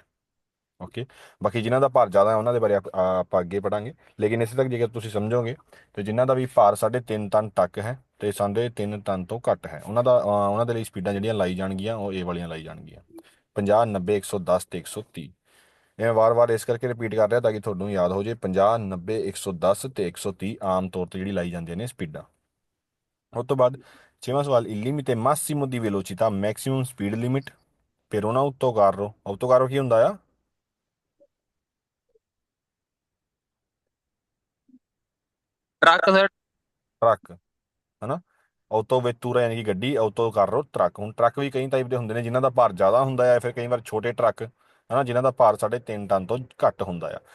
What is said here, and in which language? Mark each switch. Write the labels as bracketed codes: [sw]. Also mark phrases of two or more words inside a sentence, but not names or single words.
[pa] ਓਕੇ, ਬਾਕੀ ਜਿਨ੍ਹਾਂ ਦਾ ਭਾਰ ਜ਼ਿਆਦਾ ਹੈ ਉਹਨਾਂ ਦੇ ਬਾਰੇ ਆਪਾਂ ਅੱਗੇ ਪੜਾਂਗੇ, ਲੇਕਿਨ ਇਸੇ ਤੱਕ ਜੇਕਰ ਤੁਸੀਂ ਸਮਝੋਗੇ ਤੇ ਜਿਨ੍ਹਾਂ ਦਾ ਵੀ ਭਾਰ 3.5 ਟਨ ਤੱਕ ਹੈ ਤੇ 3.5 ਟਨ ਤੋਂ ਘੱਟ ਹੈ ਉਹਨਾਂ ਦੇ ਲਈ ਸਪੀਡਾਂ ਜਿਹੜੀਆਂ ਲਾਈ ਜਾਣਗੀਆਂ ਉਹ ਇਹ ਵਾਲੀਆਂ ਲਾਈ ਜਾਣਗੀਆਂ 50, 90, 110 ਤੇ 130। ਇਹ ਮੈਂ ਵਾਰ-ਵਾਰ ਇਸ ਕਰਕੇ ਰਿਪੀਟ ਕਰ ਰਿਹਾ ਤਾਂ ਕਿ ਤੁਹਾਨੂੰ ਯਾਦ ਹੋ ਜਾਏ 50, 90, 110 ਤੇ 130 ਆਮ ਤੌਰ ਤੇ ਜਿਹੜੀ ਲਾਈ ਜਾਂਦੀਆਂ ਨੇ ਸਪੀਡਾਂ। ਉਸ ਤੋਂ ਬਾਅਦ ਛੇਵਾਂ ਸਵਾਲ [it] il limite massimo di velocità [en] maximum speed limit [it] per un autocarro। [pa] autocarro ਕੀ ਹੁੰਦਾ ਆ? ਟਰੱਕ ਸਰ। ਟਰੱਕ, ਹਨਾ। ਆਟੋ ਵੇਤੂਰਾ ਯਾਨੀ ਕਿ ਗੱਡੀ, ਆਟੋ ਕਰ ਰੋ ਟਰੱਕ। ਹੁਣ ਟਰੱਕ ਵੀ ਕਈ ਟਾਈਪ ਦੇ ਹੁੰਦੇ ਨੇ ਜਿਨ੍ਹਾਂ ਦਾ ਭਾਰ ਜ਼ਿਆਦਾ ਹੁੰਦਾ ਹੈ, ਫਿਰ ਕਈ ਵਾਰ ਛੋਟੇ ਟਰੱਕ, ਹਨਾ, ਜਿਨ੍ਹਾਂ ਦਾ ਭਾਰ 3.5 ਟਨ ਤੋਂ ਘੱਟ ਹੁੰਦਾ ਆ।